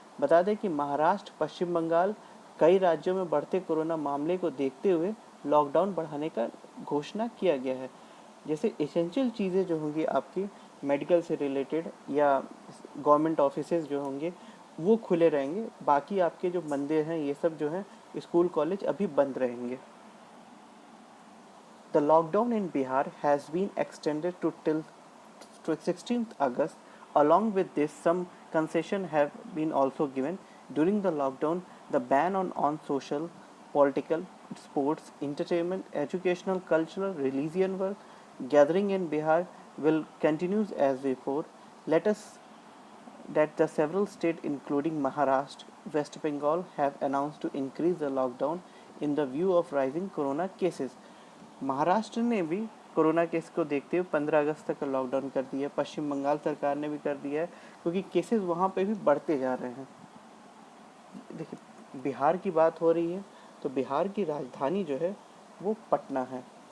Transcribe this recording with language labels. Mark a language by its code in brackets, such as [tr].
[hi] बता दें कि महाराष्ट्र, पश्चिम बंगाल, कई राज्यों में बढ़ते कोरोना मामले को देखते हुए लॉकडाउन बढ़ाने का घोषणा किया गया है। जैसे एसेंशियल चीज़ें जो होंगी आपकी मेडिकल से रिलेटेड या गवर्नमेंट ऑफिसेज जो होंगे वो खुले रहेंगे। बाकी आपके जो मंदिर हैं ये सब जो हैं, स्कूल कॉलेज अभी बंद रहेंगे। [en] The lockdown in Bihar has been extended till 16th August. Along with this, some concessions have been also given. During the lockdown, the ban on social, political, sports, entertainment, educational, cultural, religion work, gathering in Bihar will continue as before. Let us that the several states including Maharashtra, West Bengal have announced to increase the lockdown in the view of rising corona cases. [hi] Maharashtra ने भी corona case को देखते हुए 15 अगस्त तक का lockdown कर दिया। पश्चिम बंगाल सरकार ने भी कर दिया है, क्योंकि केसेस वहाँ पे भी बढ़ते जा रहे हैं। देखिए, बिहार की बात हो रही है तो बिहार की राजधानी जो है वो पटना है।